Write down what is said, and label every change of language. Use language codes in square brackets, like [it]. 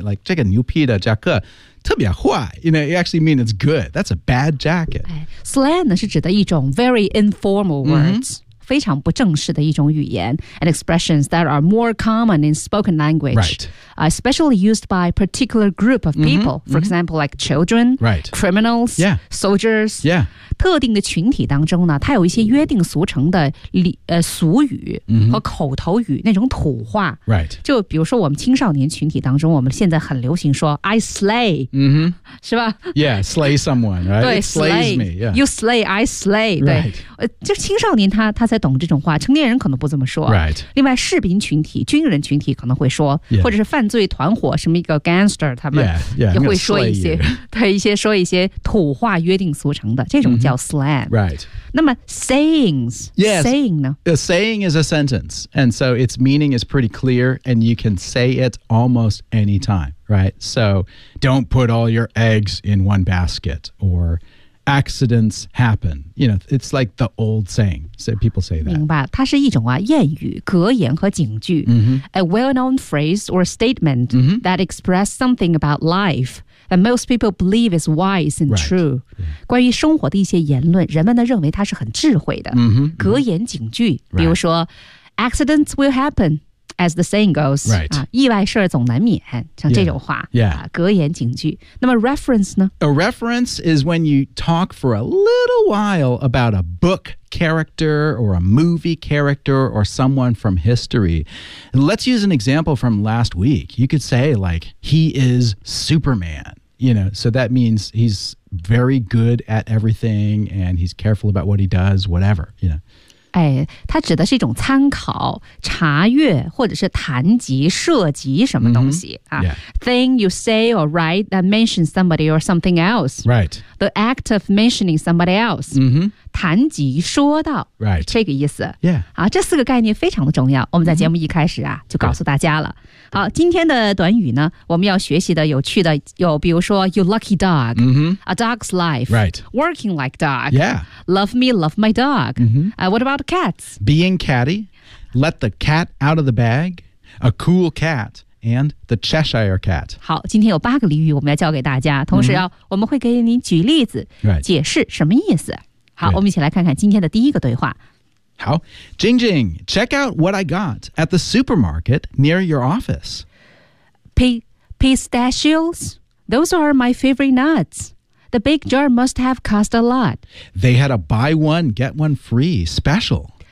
[en] Like, [zh] 这个牛皮的夹克特别坏 [en] You know, you actually mean it's good. That's a bad jacket. Slang [zh] 是指的一种 [en] very informal words.、 [zh] 非常不正式的一种语言 [en] and expressions that are more common in spoken language. Right. Especially used by a particular group of people. Mm-hmm, for mm-hmm. example, like children, right. criminals, yeah. soldiers. Yeah. [zh] 特定的群体当中呢它有一些约定俗成的俗语和口头语、mm-hmm. 那种土话。 [en] Right. [zh] 就比如说我们青少年群体当中我们现在很流行说 [en] I slay.、 Mm-hmm. [zh] 是吧 [en] Yeah, slay someone, right? [zh] 对 [en] It slays me.、Yeah. You slay, I slay. 对、 right. [zh] 就青少年他才懂这种话成年人可能不这么说、 [en] right. [zh] 另外士兵群体军人群体可能会说、 [en] yeah. [zh] 或者是犯罪团伙什么一个 gangster 他们也会说一些 [en] yeah, [zh] yeah, 对一些说一些土话约定俗成的这种叫 slang、 [en] mm-hmm. right. [zh] 那么 sayings、 [en] yes. [zh] saying 呢 [en] a saying is a sentence and so its meaning is pretty clear and you can say it almost anytime right so don't put all your eggs in one basket orAccidents happen. You know, it's like the old saying. So people say that. [zh] 明白，它是一种啊谚语、格言和警句。 Mm-hmm. [en] A well-known phrase or statement、 mm-hmm. that express something about life that most people believe is wise and true.、 Right. Yeah. [zh] 关于生活的一些言论，人们呢认为它是很智慧的。 Mm-hmm. 格言警句， mm-hmm. 比如说、 [en] right. ，accidents will happen. As the saying goes,、 right. [zh] 意外事总难免，像这种话 [en] yeah. Yeah. [zh] 格言警句。那么 reference 呢 [en] A reference is when you talk for a little while about a book character or a movie character or someone from history. And let's use an example from last week. You could say, like, he is Superman. You know, so that means he's very good at everything and he's careful about what he does, whatever, you know. [zh] 哎，它指的是一种参考、查阅或者是谈及、涉及什么东西、 [en] mm-hmm. yeah. Thing you say or write that mentions somebody or something else. Right. The act of mentioning somebody else.、 Mm-hmm. [zh] 谈及、说到。 [en] Right. [zh] 这个意思。 [en] Yeah. [zh] 好，这四个概念非常的重要。我们在节目一开始啊、mm-hmm. 就告诉大家了。Right. 好，今天的短语呢，我们要学习的有趣的有，比如说 [en] you lucky dog,、 mm-hmm. a dog's life. Right. Working like dog. Yeah. Love me, love my dog.、 Mm-hmm. What aboutCats. Being catty, let the cat out of the bag, a cool cat, and the Cheshire cat. [zh] 好，今天有八个俚语我们要教给大家，同时要、mm-hmm. 我们会给您举例子、 [en] right. [zh] 解释什么意思。好、 [en] right. [zh] 我们一起来看看今天的第一个对话。 [en] 好 Jing Jing, check out what I got at the supermarket near your office. Pistachios? Those are my favorite nuts. The big jar must have cost a lot. They had a buy one, get one free special.